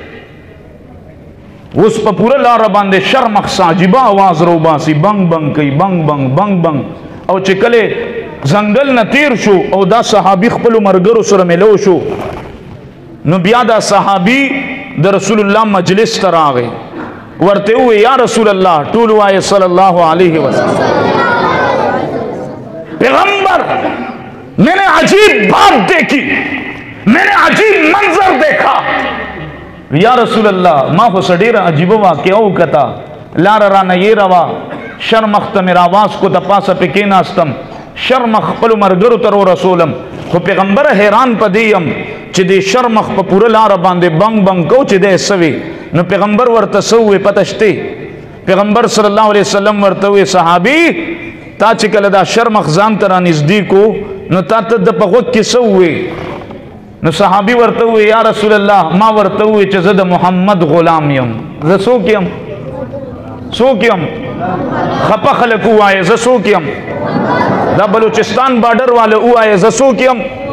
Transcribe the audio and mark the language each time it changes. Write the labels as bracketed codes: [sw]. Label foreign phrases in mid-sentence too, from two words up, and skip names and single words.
[ps] اوس په پوره لاره باندې شرمخ ساجبه आवाज رو باسي بنګ بنګ کوي بنګ بنګ بنګ بنګ او چې کله ځنګل نه تیر شو او دا صحابي خپلو مرګرو سره ملو شو نو بیا دا صحابي د رسول الله مجلس ته راغی ورته وی [ar] یا رسول الله [ps] ټول وایي [ar] صلی الله علیه وسلم [ps] پیغمبر [ur] میں نے عجیب بات دیکھی میں نے عجیب منظر دیکھا [ar] یا رسول الله [ps] ما خو سډیره عجیبه واقعه وکړه لاره رانه یې روا شرمخ ته مې راواز کو د پاسه پې کېناستم شرمخ خپلو ملګرو ته ورسولم خو پیغمبره حیران په دې یم چې دې شرمخ په پوره لاره باندې بنګ بنګ کو چې دی څه وي نو پیغمبر ورته څه ووی پته شته پیغمبر [ar] صلی الله علیه وسلم [ps] ورته وی صحابي تا چې کله دا شرمخ ځان ته رانږدې کو نو تا ته د په غوږ کې څه ووی نو صحابي ورته وی [ar] یا رسول الله [ps] ما ورته وی چې زه د محمد غلام یم زه څوک یم څوک یم خپه خلک ووایه زه څوک یم دا بلوچستان بارډر والا ووایه زه څوک یم